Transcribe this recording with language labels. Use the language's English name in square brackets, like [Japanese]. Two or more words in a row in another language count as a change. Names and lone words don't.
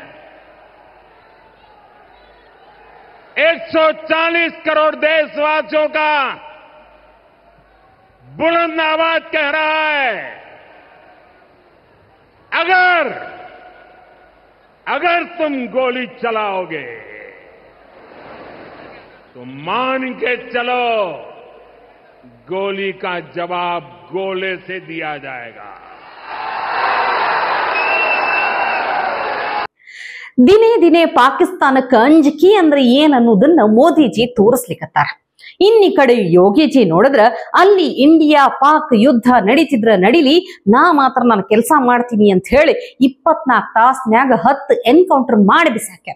[Hindi] 140 करोड़ देशवासियों का बुलंद आवाज कह रहा है, अगर तुम गोली चलाओगे तो मान के चलो, गोली का जवाब गोले से दिया जाएगा। [Kannada] ದಿನೇ ದಿನೇ ಪಾಕಿಸ್ತಾನಕ್ಕೆ ಅಂಜಿಕೆ ಅಂದ್ರೆ ಏನ್ ಅನ್ನೋದನ್ನ ಮೋದಿಜಿ ತೋರಿಸ್ಲಿಕ್ಕತ್ತಾರ. ಇನ್ನಿ ಕಡೆ ಯೋಗಿಜಿ ನೋಡಿದ್ರ ಅಲ್ಲಿ ಇಂಡಿಯಾ ಪಾಕ್ ಯುದ್ಧ ನಡೀಲಿ, ನಾ ಮಾತ್ರ ನಾನು ಕೆಲಸ ಮಾಡ್ತೀನಿ ಅಂತ ಹೇಳಿ 24 ತಾಸ್ನ್ಯಾಗ 10 ಎನ್ಕೌಂಟರ್ ಮಾಡಿ ಬಿಸಾಕ್ಯಾರ.